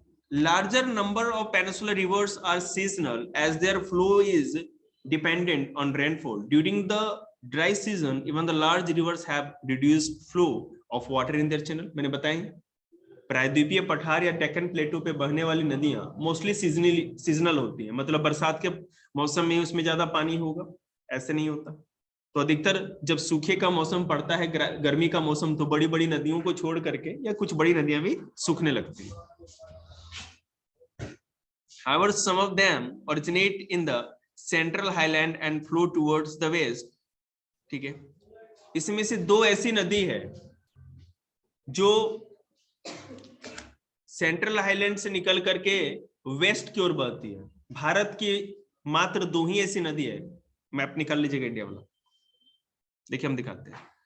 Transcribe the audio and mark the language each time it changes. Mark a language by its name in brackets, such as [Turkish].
[English] Larger number of peninsular rivers are seasonal as their flow is dependent on rainfall. During the dry season, even the large rivers have reduced flow of water in their channel. [Hindi] मैंने बताया प्रायद्वीपीय पठार या डेक्कन प्लेटो पे बहने वाली नदियां mostly seasonal होती हैं, मतलब बरसात के मौसम में उसमें ज्यादा पानी होगा, ऐसे नहीं होता। तो अधिकतर जब सूखे का मौसम पड़ता है, गर्मी का मौसम, तो बड़ी बड़ी नदियों को छोड़ करके या कुछ बड़ी नदियां भी सूखने लगती हैं। [English] However, some of them originate in the central highland and flow towards the west. [Hindi] ठीक है, इसमें से दो ऐसी नदी है जो सेंट्रल हाईलैंड से निकल करके वेस्ट की ओर बहती है। भारत की मात्र दो ही ऐसी नदी है, मैप निकाल लीजिएगा इंडिया वाला, देखिए हम दिखाते हैं।